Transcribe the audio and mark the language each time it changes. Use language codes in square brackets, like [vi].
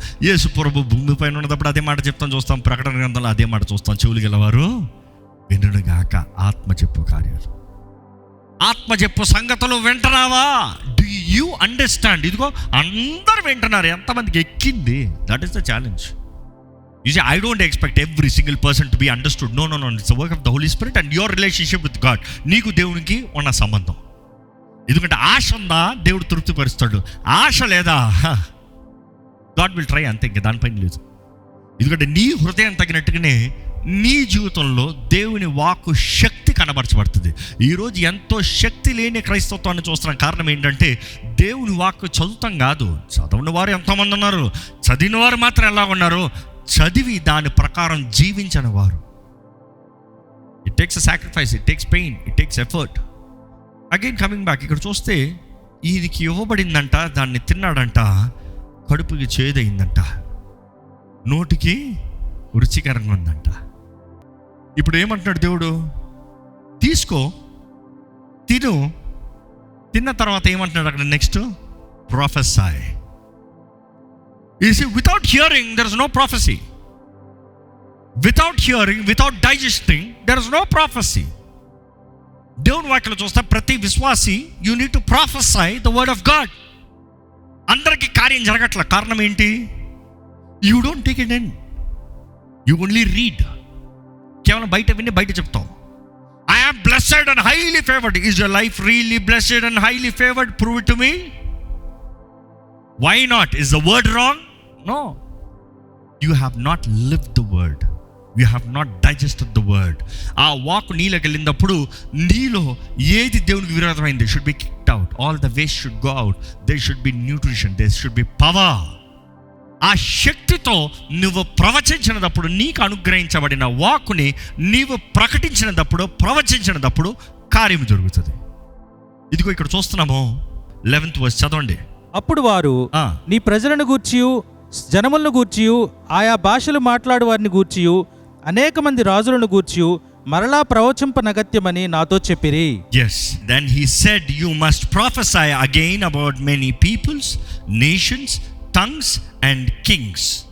[te] యేసు ప్రభు భూమి పైన ఉన్నప్పుడు అదే మాట చెప్తాం, చూస్తాం. ప్రకటన గ్రంథంలో అదే మాట చూస్తాం, చెవులు గలవారు వినుగాక. ఆత్మ చెప్పు కార్యాలు, ఆత్మ చెప్పు సంగతులు వింటున్నావా? [en] Do you understand? [te] ఇదిగో అందరు వింటున్నారు, ఎంతమందికి ఎక్కింది? [en] That is the challenge. You say, I don't expect every single person to be understood. No. It's the work of the Holy Spirit and your relationship with God. [te] నీకు దేవునికి ఉన్న సంబంధం. ఎందుకంటే ఆశ ఉందా, దేవుడు తృప్తిపరుస్తాడు. ఆశ లేదా, [en] God will try [te] అంతే, ఇంకా దానిపైన లేదు. ఎందుకంటే నీ హృదయం తగినట్టుగానే నీ జీవితంలో దేవుని వాక్కు శక్తి కనబరచబడుతుంది. ఈరోజు ఎంతో శక్తి లేని క్రైస్తవాన్ని చూస్తున్న కారణం ఏంటంటే, దేవుని వాక్కు చదువుతాం కాదు. చదవని వారు ఎంతోమంది ఉన్నారు, చదివిన వారు మాత్రం ఎలా ఉన్నారు? చదివి దాని ప్రకారం జీవించని వారు. [en] It takes a sacrifice, it takes pain, it takes effort. Again coming back, [te] ఇక్కడ చూస్తే ఈయనకి ఇవ్వబడిందంట, దాన్ని తిన్నాడంట, కడుపుకి చేదయిందంట, నోటికి రుచికరంగా ఉందంట. ఇప్పుడు ఏమంటున్నాడు దేవుడు? తీసుకో, తిన్న తర్వాత ఏమంటున్నాడు అక్కడ next? [en] Prophecy. You see, without hearing, there is no prophecy. Without hearing, without digesting, there is no prophecy. [te] దేవుని వాక్యలో చూస్తే ప్రతి విశ్వాసి, [en] you need to prophesy the word of God. [te] అందరికీ కార్యం జరగట్ల. కారణం ఏంటి? [en] You don't take it in. You only read. [te] కేవలం బయట విని బయట చెప్తాం. [en] I am blessed and highly favored. Is your life really blessed and highly favored? Prove it to me. Why not? Is the word wrong? No. You have not lived the word. You have not digested the word. [te] ఆ walk నీలోకి వెళ్ళినప్పుడు నీలో ఏది దేవునికి విరోధమైంది [en] should be kicked out. All the waste should go out. There should be nutrition. There should be power. [te] ఆ శక్తితో నువ్వు ప్రవచించినప్పుడు, నీకు అనుగ్రహించబడిన వాక్కుని నీవు ప్రకటించినప్పుడు, ప్రవచించినప్పుడు కార్యం జరుగుతుంది. ఇదిగో ఇక్కడ చూస్తున్నాము 11th verse చదవండి. అప్పుడు వారు నీ ప్రజలను గూర్చియు, జనములను గూర్చియు, ఆయా భాషలు మాట్లాడు వారిని గూర్చియు, అనేక మంది రాజులను గూర్చియు మరలా ప్రవచింపనగత్యమని నాతో చెప్పిరి. [en] Yes, then he said, you must prophesy again about many peoples, nations, tongues and kings.